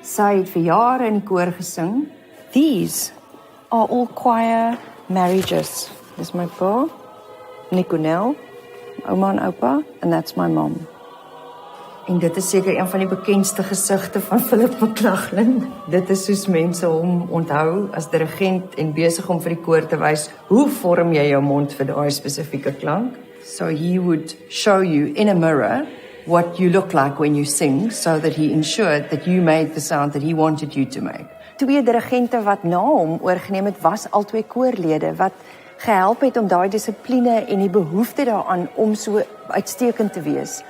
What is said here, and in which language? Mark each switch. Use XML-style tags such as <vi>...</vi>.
<af>Sy het vir jare in die koor gesing.</af> <en>These are all choir marriages.</en> <af>Dis my pa, Niconel, ouma en oupa,</af> <en>and that's my mom.</en> <af>En dit is seker een van die bekendste gesigte van Philip McLachlan. Dit is soos mense hom onthou as dirigent en besig om vir die koor te wys hoe vorm jy jou mond vir daai spesifieke klank.</af> <en>So he would show you in a mirror what you look like when you sing, so that he ensured that you made the sound that he wanted you to make.</en> <af>Twee dirigente wat na hom oorgeneem het, was albei koorlede wat gehelp het om daai dissipline en die behoefte daaraan om so uitstekend te wees.</af>